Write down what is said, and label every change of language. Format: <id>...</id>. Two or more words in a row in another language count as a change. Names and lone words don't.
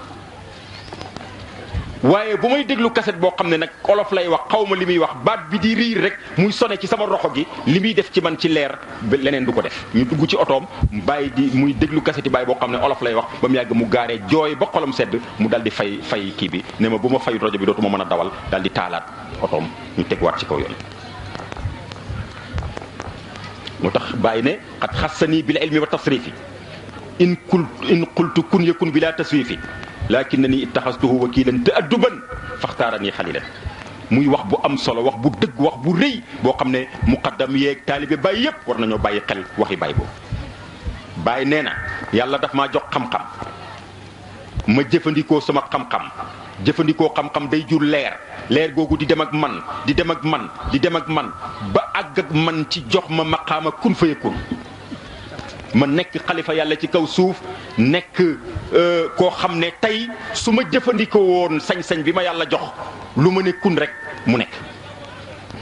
<wo>waaye bu may déglu kaset boo xam ne nag olof lay wax xaw ma li muy wax baat bi di riir rek muy sone ci sama roxo gi li muy def ci man ci leer leneen du ko def ñu dugg ci otoom bàyyi di muy déglu kaseti bàyyi boo xam ne olof lay wax ba mu yàgg mu gaaree jooy ba xolam sedd mu dal di fay kii bi ne ma bu ma fayut rajo bi dootuma mën a dawal dal di taalaat otoom ñu tegwaat ci kaw yoon moo tax bàyyi ne</wo> <ar>قد خصّني بالعلم والتصريف إن قلت كن يكن بلا تسويف لكنني اتخذته وكيلا تأدبا فاختارني خليلا</ar> <wo>muy wax bu am solo wax bu dëgg wax bu rëy boo xam ne muqaddam yeeg taalibe bàyyi yépp war nañoo bàyyi xel waxi bàyyi boobu bàyyi nee na yàlla daf maa jox xam-xam ma jëfandikoo sama xam-xam jëfandikoo xam-xam day jur leer googu di dem ak man di dem ak man ba àgg ak man ci jox ma maqaama</wo> <ar>كن فيكون</ar> <wo>ma nekk xalifa yàlla ci kaw suuf nekk koo xam ne tey su ma jëfandikoo woon sañ-sañ bi ma yàlla jox lu ma ne kun rek mu nekk</wo>